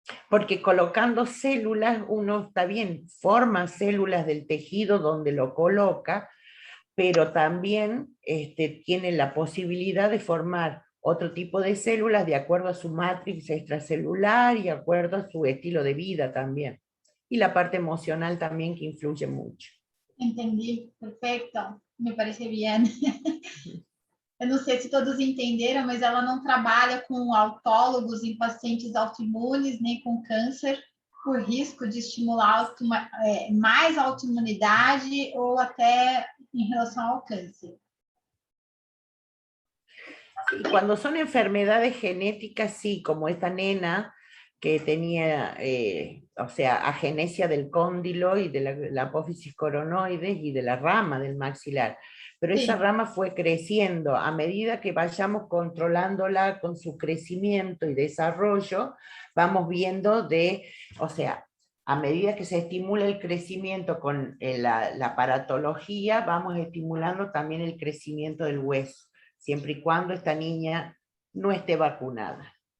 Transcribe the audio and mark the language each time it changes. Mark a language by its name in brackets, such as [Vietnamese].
[Spanish] Porque colocando células, uno está bien, forma células del tejido donde lo coloca, pero también tiene la posibilidad de formar otro tipo de células de acuerdo a su matriz extracelular y de acuerdo a su estilo de vida también. Y la parte emocional también que influye mucho. [Portuguese] Entendi, perfeito, me parece bem. Eu não sei se todos entenderam, mas ela não trabalha com autólogos em pacientes autoimunes, nem com câncer, por risco de estimular mais autoimunidade ou até em relação ao câncer. [Spanish] Y cuando son enfermedades genéticas, sí, como esta nena que tenía, o sea, agenesia del cóndilo y de la apófisis coronoides y de la rama del maxilar. Pero Sí. esa rama fue creciendo. A medida que vayamos controlándola con su crecimiento y desarrollo, vamos viendo o sea, a medida que se estimula el crecimiento con la paratología, vamos estimulando también el crecimiento del hueso, siempre y cuando esta niña no esté vacunada.